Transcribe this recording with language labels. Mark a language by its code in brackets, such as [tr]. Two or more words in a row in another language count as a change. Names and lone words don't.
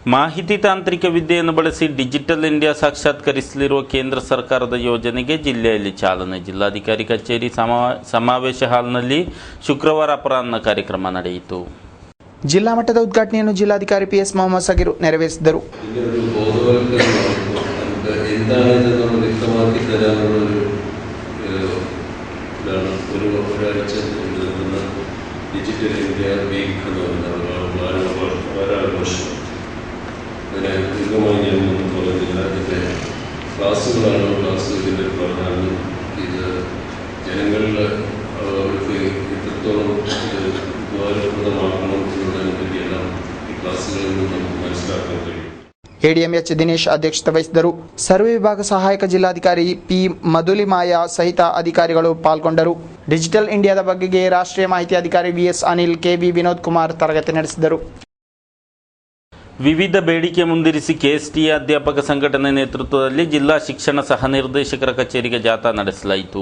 [kn] ಮಾಹಿತಿ ತಾಂತ್ರಿಕ ವಿದ್ಯೆಯನ್ನು ಬಳಸಿ ಡಿಜಿಟಲ್ ಇಂಡಿಯಾ ಸಾಕ್ಷಾತ್ಕರಿಸಲಿರುವ ಕೇಂದ್ರ ಸರ್ಕಾರದ ಯೋಜನೆಗೆ ಜಿಲ್ಲೆಯಲ್ಲಿ ಚಾಲನೆ. ಜಿಲ್ಲಾಧಿಕಾರಿ ಕಚೇರಿ ಸಮಾವೇಶ ಹಾಲ್ನಲ್ಲಿ ಶುಕ್ರವಾರ ಅಪರಾಹ್ನ ಕಾರ್ಯಕ್ರಮ ನಡೆಯಿತು. ಜಿಲ್ಲಾ ಮಟ್ಟದ ಉದ್ಘಾಟನೆಯನ್ನು ಜಿಲ್ಲಾಧಿಕಾರಿ PS ಮೊಹಮ್ಮದ್ ಸಗೀರ್ ನೆರವೇರಿಸಿದರು. [ml] ഡിജിറ്റൽ ഇന്ത്യ വീക്ക് എന്ന് പറയുന്ന അതിനെ ദീർഘമായി ഞാനൊന്നും പറയുന്നില്ല. ഇതിൻ്റെ ക്ലാസ്സുകളാണ്. ഇതിൻ്റെ പ്രാധാന്യം ഇത് ജനങ്ങളിൽ അവർക്ക് എത്രത്തോളം ഇത് ഉപകാരപ്രദമാക്കണം എന്നുള്ളതിനെ പറ്റിയെല്ലാം ഈ ക്ലാസ്സുകളിൽ നിന്ന് നമുക്ക് മനസ്സിലാക്കാൻ കഴിയും. [kn] ADMH ದಿನೇಶ್ ಅಧ್ಯಕ್ಷತೆ ವಹಿಸಿದರು. ಸರ್ವೆ ವಿಭಾಗ ಸಹಾಯಕ ಜಿಲ್ಲಾಧಿಕಾರಿ P ಮಧುಲಿಮಾಯ ಸಹಿತ ಅಧಿಕಾರಿಗಳು ಪಾಲ್ಗೊಂಡರು. ಡಿಜಿಟಲ್ ಇಂಡಿಯಾದ ಬಗೆಗೆ ರಾಷ್ಟ್ರೀಯ ಮಾಹಿತಿ ಅಧಿಕಾರಿ VS ಅನಿಲ್, KV ವಿನೋದ್ ಕುಮಾರ್ ತರಗತಿ ನಡೆಸಿದರು. ವಿವಿಧ ಬೇಡಿಕೆ ಮುಂದಿರಿಸಿ KSTE ಅಧ್ಯಾಪಕ ಸಂಘಟನೆ ನೇತೃತ್ವದಲ್ಲಿ ಜಿಲ್ಲಾ ಶಿಕ್ಷಣ ಸಹ ನಿರ್ದೇಶಕರ ಕಚೇರಿಗೆ ಜಾಥಾ ನಡೆಸಲಾಯಿತು.